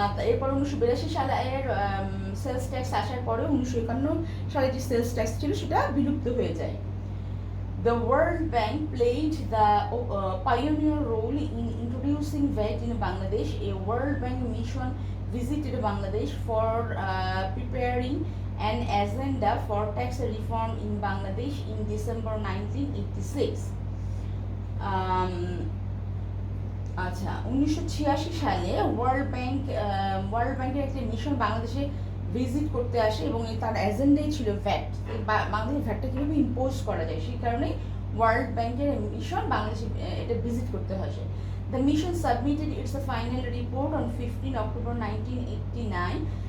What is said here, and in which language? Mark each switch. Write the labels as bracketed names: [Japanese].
[Bangla] এরপর 1982 সালের sales tax আসার পরে 1951 সালে যে সেলস ট্যাক্স ছিল সেটা বিলুপ্ত হয়ে যায়। [English] The World Bank played the pioneer role in introducing VAT in Bangladesh. A World Bank mission visited Bangladesh for preparing an agenda for tax reform in Bangladesh in December 1986. [Bangla] আচ্ছা, 1986 সালে world ব্যাংকের একটা mission বাংলাদেশে visit করতে আসে এবং তার এজেন্ডাই ছিল ভ্যাট। বাংলাদেশে ভ্যাটটা কীভাবে ইম্পোজ করা যায় সেই কারণেই ওয়ার্ল্ড ব্যাংকের মিশন বাংলাদেশে এটা ভিজিট করতে আসে। [English] The mission submitted its final report on 15 October 1989.